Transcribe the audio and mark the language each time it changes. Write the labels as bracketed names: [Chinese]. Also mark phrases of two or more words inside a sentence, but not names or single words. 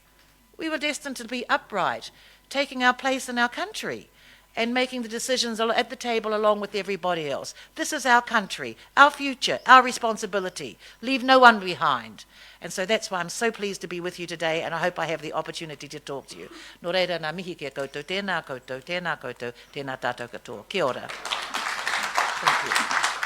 [English] We were destined to be upright, taking our place in our country and making the decisions at the table along with everybody else. This is our country, our future, our responsibility. Leave no one behind. And so that's why I'm so pleased to be with you today, and I hope I have the opportunity to talk to you. [Māori] Nō reira, ngā mihi kia koutou, tēnā koutou, tēnā koutou, tēnā tātou katoa. Kia ora. [English] Thank you.